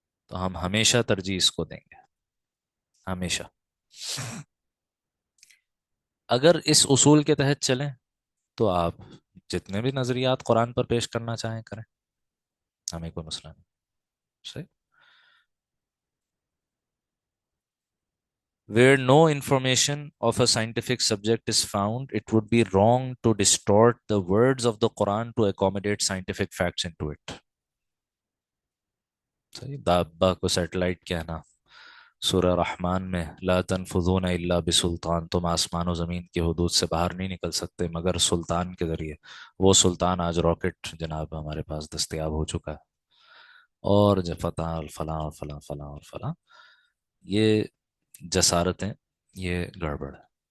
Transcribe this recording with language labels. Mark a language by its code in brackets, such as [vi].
[ur] تو ہم ہمیشہ ترجیح اس کو دیں گے، ہمیشہ. اگر اس اصول کے تحت چلیں تو آپ جتنے بھی نظریات قرآن پر پیش کرنا چاہیں کریں، ہمیں کوئی مسئلہ نہیں. صحیح. [en] Where no information of a scientific subject is found, it would be wrong to distort the words of the Quran to accommodate scientific facts into it. [ur] صحیح. دابا کو سیٹلائٹ کہنا، سورہ رحمان میں [ar] لا تنفذون الا بسلطان، [ur] تم آسمان و زمین کی حدود سے باہر نہیں نکل سکتے مگر سلطان کے ذریعے. وہ سلطان آج راکٹ جناب ہمارے پاس دستیاب ہو چکا ہے. اور فتح الفلاں اور فلاں فلاں اور فلاں، یہ جسارتیں، یہ گڑبڑ ہے.